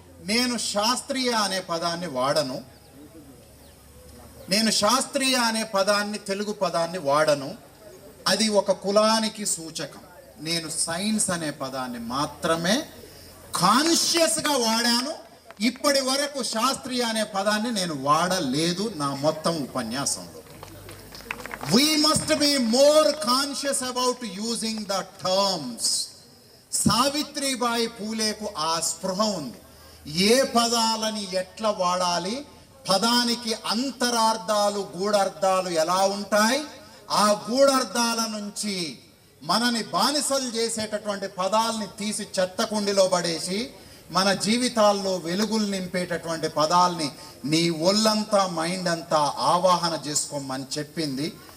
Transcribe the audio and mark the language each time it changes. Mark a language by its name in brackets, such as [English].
[Telugu] నేను శాస్త్రీయ అనే పదాన్ని వాడను, నేను శాస్త్రీయ అనే పదాన్ని, తెలుగు పదాన్ని వాడను. అది ఒక కులానికి సూచకం. నేను సైన్స్ అనే పదాన్ని మాత్రమే కాన్షియస్గా వాడాను. ఇప్పటి వరకు శాస్త్రీయ అనే పదాన్ని నేను వాడలేదు నా మొత్తం ఉపన్యాసంలో. [English] We must be more conscious about using the terms. [Telugu] Savitribai పూలేకు ఆ స్పృహ ఉంది. ఏ పదాలని ఎట్లా వాడాలి, పదానికి అంతరార్థాలు, గూఢార్థాలు ఎలా ఉంటాయి, ఆ గూఢార్థాల నుంచి మనని బానిసలు చేసేటటువంటి పదాలని తీసి చెత్తకుండిలో పడేసి మన జీవితాల్లో వెలుగులు నింపేటటువంటి పదాలని నీ ఒళ్ళంతా, మైండ్ అంతా ఆవాహన చేసుకోమని చెప్పింది.